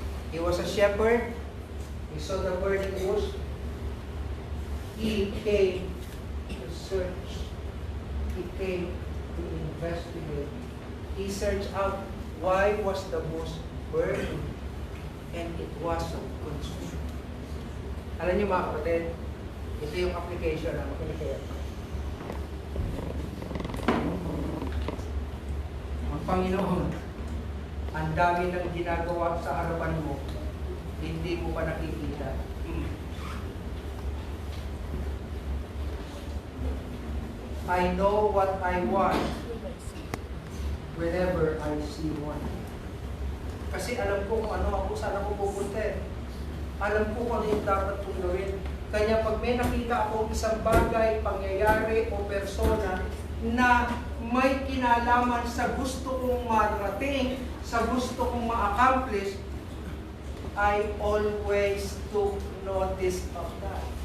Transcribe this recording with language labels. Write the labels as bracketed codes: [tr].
[en] He was a shepherd. He saw the burning bush. He came to search. He came to investigate. He searched out why was the bush burning and it wasn't consumed. [tl] Alam niyo mga kapatid, ito yung application na makinig kayo. Panginoon, ang dami ng ginagawa sa harapan mo, hindi mo pa nakikita. [en] I know what I want whenever I see one. [tl] Kasi alam ko kung ano ako, saan ako pupunta eh. Alam ko kung ano yung dapat kong gawin. Kaya pag may nakita akong isang bagay, pangyayari o persona na may kinalaman sa gusto kong marating, sa gusto kong ma-accomplish, [en] I always took notice of that.